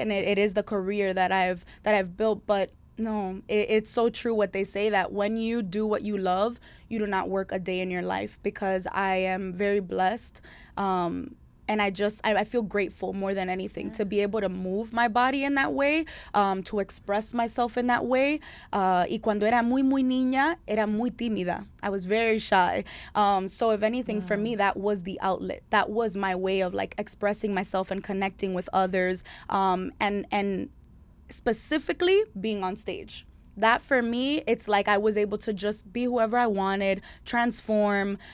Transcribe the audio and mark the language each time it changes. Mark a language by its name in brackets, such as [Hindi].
[English] And it is the career that I've built. But no, it's so true what they say, that when you do what you love, you do not work a day in your life. Because I am very blessed. And I feel grateful more than anything to be able to move my body in that way, to express myself in that way. [Spanish] Y cuando era muy niña, era muy tímida. [English] I was very shy. So if anything, for me, that was the outlet. That was my way of expressing myself and connecting with others, and specifically being on stage. that for me, it's like I was able to just be whoever I wanted, transform.